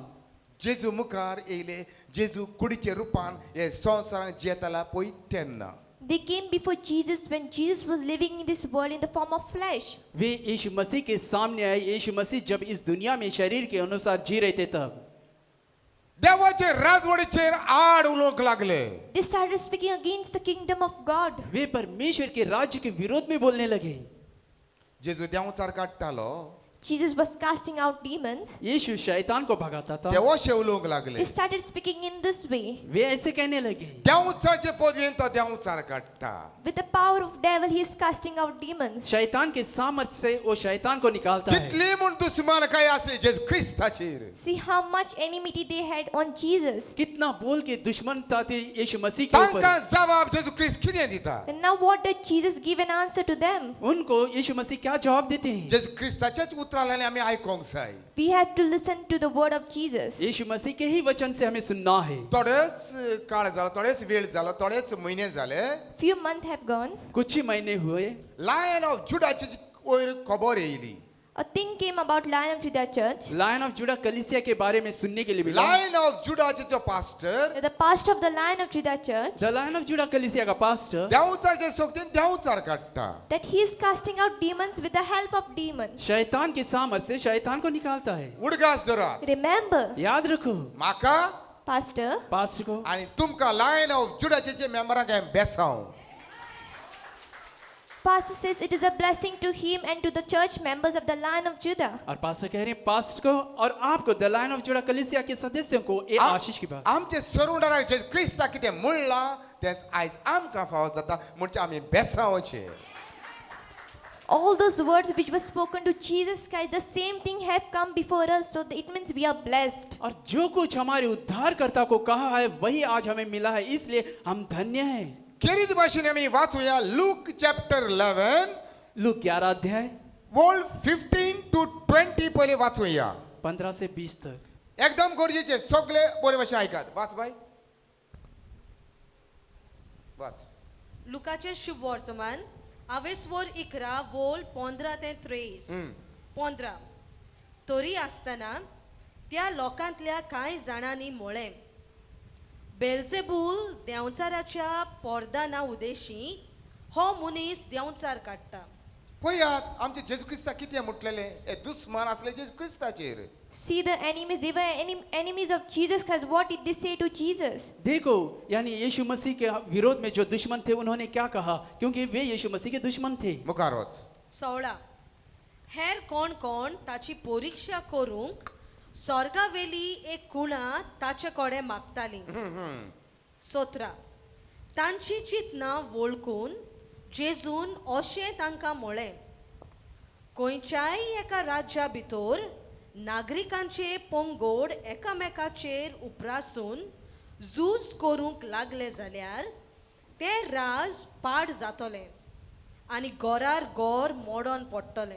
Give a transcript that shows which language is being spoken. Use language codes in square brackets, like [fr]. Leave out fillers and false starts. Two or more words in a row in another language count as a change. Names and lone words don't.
[kok] जेजू मुखार येयले, जेजू कुडीचे रूपान हे संवसारांत जियेताला पळय तेन्ना. [en] they came before Jesus when Jesus was living in this world in the form of flesh. [hi] वे यीशु मसीह के सामने आए. यीशु मसीह जब इस दुनिया में शरीर के अनुसार जी रहे थे तब [kok] देवाचे राजवडीचेर आड उलोवंक लागले. [en] They started speaking against the kingdom of God. [hi] वे परमेश्वर के राज्य के विरोध में बोलने लगे. [kok] जेजू देंवचार काडटालो, [en] Jesus was casting out demons. [hi] यीशु शैतान को भगाता था. [kok] ते अशे उलोवंक लागले. [en] They started speaking in this way. [hi] वे ऐसे कहने लगे. [kok] देंवचारचे पदवेन तो देंवचार काडटा. [en] With the power of devil, he is casting out demons. [hi] शैतान के सामर्थ से वो शैतान को निकालता है. [kok] कितली म्हूण दुस्मान काय आसले जेजू क्रिस्ताचेर. [en] See how much enmity they had on Jesus. [hi] कितना बोल के दुश्मनता थी यीशु मसीह के ऊपर. [kok] तांकां जवाब जेजू क्रिस्त कितें दिता. [en] And now what did Jesus give an answer to them? [hi] उनको यीशु मसीह क्या जवाब देते हैं? [kok] जेजू क्रिस्ताच्याच उतरांतल्यान आमी आयकोंक जाय. [en] We have to listen to the word of Jesus. [hi] यीशु मसीह के ही वचन से हमें सुनना है. [kok] थोडेच काळ जालो, थोडेच वेळ जालो, थोडेच म्हयने जाले. [en] Few months have gone. [hi] कुछ ही महीने हुए. [kok] लायन ऑफ जुडाची वयर खबर येयली. [en] A thing came about Lion of Judah Church. [hi] लायन ऑफ जुड़ा कलीसिया के बारे में सुनने के लिए मिला. [kok] लायन ऑफ जुडाचे जो पास्टर [en] The pastor of the Lion of Judah Church, [hi] द लायन ऑफ जुड़ा कलीसिया का पास्टर [kok] देंवचारचे सोबतीन देंवचार काडटा. [en] that he is casting out demons with the help of demons. [hi] शैतान के सामर्थ से शैतान को निकालता है. [kok] उडगास धरात. [en] Remember, [hi] याद रखो [kok] म्हाका [en] pastor, [hi] पास्टर को [kok] आनी तुमकां लायन ऑफ जुडाचे जे मेंबरांक हांवें बेसांव. [en] pastor says it is a blessing to him and to the church members of the Lion of Judah. [hi] और पास्टर कह रहे हैं पास्टर को और आपको द लायन ऑफ जुड़ा कलीसिया के सदस्यों को ये आशीष की बात. [kok] आमचे सरुंडाराक जे क्रिस्ता कितें म्हणलां तेंच आयज आमकां फावो जाता म्हणजे आमी बेसांवचे. [en] All those words which were spoken to Jesus Christ, the same thing have come before us, so it means we are blessed. [hi] और जो कुछ हमारे उद्धारकर्ता को कहा है वही आज हमें मिला है, इसलिए हम धन्य हैं. [kok] किरीत भाशेन आमी वाचूया लूक चॅप्टर 11 [hi] लूक 11 अध्याय [kok] वर्ड 15 to 20 पहिले वाचूया. [hi] 15 से 20 तक. [kok] एकदम गरजेचे सगळे बरे भाशेन आयकात. वाच बाय वाच. लुकाचे शुभ वर्तमान आवेसवर 11 वोल 15 ते 30. 15 तरी आसतना त्या लोकांतल्या कांय जाणांनी म्हळें, बेल्जेबूल देंवचाराच्या पोरदाना उदेशी हो मनीस देंवचार काडटा. पळयात आमचे जेजू क्रिस्ता कितें म्हटलेले हे दुस्मान आसले जेजू क्रिस्ताचेर. [en] See the enemies, they were enemies of Jesus Christ. What did they say to Jesus? [hi] देखो यानी यीशु मसीह के विरोध में जो दुश्मन थे उन्होंने क्या कहा, क्योंकि वे यीशु मसीह के दुश्मन थे. [kok] मुखार वच. 16 हेर कोण कोण ताची परीक्षा करूंक स्वर्गावेली एक कुणा ताचे कडेन मागताली. 17 तांची चिंतना वळखून जेजून अशें तांकां म्हळें, खंयच्याय एका राज्या भितर नागरिकांचे पंगड एकामेकाचेर उपरासून झूज करूंक लागले जाल्यार तें राज पाड जातलें आनी गोरार गोर मोडोन पडटलें.